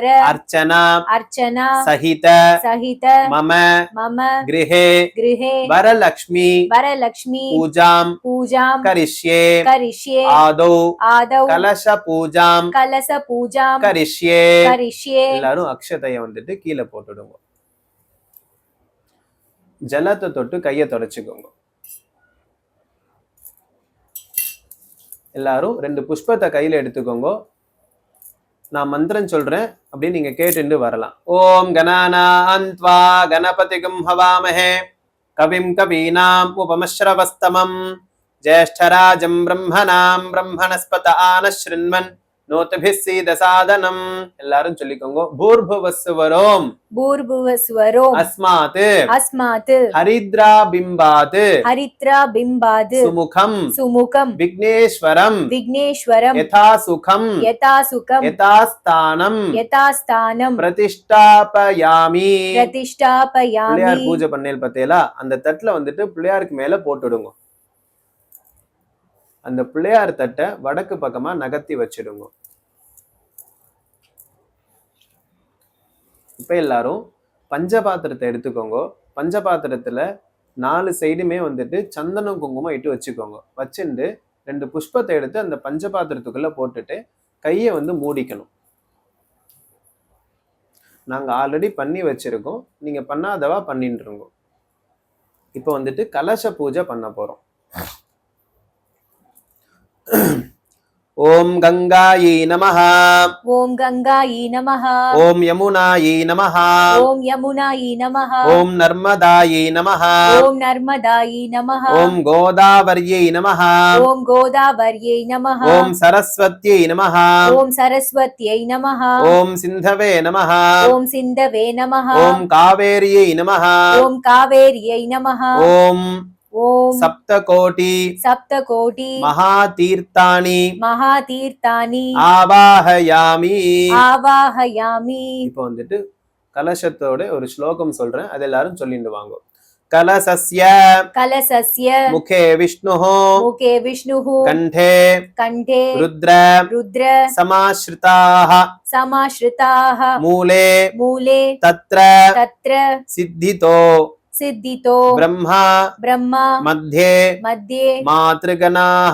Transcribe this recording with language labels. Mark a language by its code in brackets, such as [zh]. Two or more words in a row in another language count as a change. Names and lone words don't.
[sa] அர்ச்சனா अर्चना சகித सहित மம मम கிருஹே गृहे வரலக்ஷ்மி वरलक्ष्मी பூஜாம் पूजां கரிஷ்யே करिष्ये ஆதௌ आदौ कलश पूजां कलश पूजां கரிஷ்யே करिष्ये [ta] எல்லாரும் அக்ஷதைய வந்துட்டு கீழே போட்டுடுங்க. ஜலத்தை தொட்டு கையை தொடச்சுக்கோங்க. எல்லாரும் 2 புஷ்பத்தை கையில எடுத்துக்கோங்க. நான் மந்திரம் சொல்றேன், அப்படியே நீங்க கேட்டுண்டு வரலாம். [sa] ओम् गणानान्त्वा गणपतिगुं हवामहे कविं कवीनाम् उपमश्रवस्तमम् ज्येष्ठराजं ब्रह्मणां ब्रह्मणस्पत आनःशृण्वन् नूतिभिः सीदसादनम्. [ta] எல்லாரும் சொல்லிக்கோங்க. பூர்புவஸ்வரோம் [sa] भूर्भुवस्वरो அஸ்மாத் अस्मात् हरिद्रा बिम्बात् हरित्रा बिम्बात् சுமுகம் सुमुखं விக்னேஸ்வரம் विघ्नेश्वरं यथा सुखं यथा सुखं யதாஸ்தானம் यथा स्थानं பிரதிஷ்டாபயாமி. प्रतिष्ठापयामि [ta] பிள்ளையார் பூஜை பண்ணேல் பார்த்தேலா, அந்த தட்டுல வந்துட்டு பிள்ளையாருக்கு மேல போட்டுடுங்க. அந்த பிள்ளையார் தட்டை வடக்கு பக்கமா நகர்த்தி வச்சிடுங்க. இப்ப எல்லாரும் பஞ்சபாத்திரத்தை எடுத்துக்கோங்க. பஞ்சபாத்திரத்துல 4 சைடுமே வந்துட்டு சந்தனம் குங்குமம் இட்டு வச்சுக்கோங்க. வச்சுட்டு 2 புஷ்பத்தை எடுத்து அந்த பஞ்சபாத்திரத்துக்குள்ள போட்டுட்டு கையை வந்து மூடிக்கணும். நாங்க ஆல்ரெடி பண்ணி வச்சிருக்கோம், நீங்க பண்ணாதவா பண்ணிட்டுருங்க. இப்போ வந்துட்டு கலச பூஜை பண்ண போறோம். [sa] ॐ गङ्गायै नमः ॐ गङ्गायै नमः ॐ यमुनायै नमः ॐ यमुनायै नमः ॐ नर्मदायै नमः ॐ नर्मदायै नमः ॐ गोदावर्यै नमः ॐ गोदावर्यै नमः ॐ सरस्वत्यै नमः ॐ सरस्वत्यै नमः ॐ सिन्धवे नमः ॐ सिन्धवे नमः ॐ कावेर्यै नमः ॐ कावेर्यै नमः ஓம் ॐ சப்தகோட்டி सप्तकोटि மகாதீர்த்தானி महातीर्थानि ஆவாஹயாமி. आवाहयामि [ta] இப்போ வந்துட்டு கலசத்தோட ஒரு ஸ்லோகம் சொல்றேன், அது எல்லாரும் சொல்லிட்டு வாங்க. [sa] கலசஸ்ய कलशस्य मुखे विष्णुः मुखे विष्णुः கண்டே कण्ठे ருத்ர रुद्र சமாஸ்ருதாஹ समाश्रिताः மூலே मूले தத்ர तत्र சித்திதோ सिद्धितो பிரம்மா ब्रह्मा மத்தியே मध्ये மாத்ருகணாஹ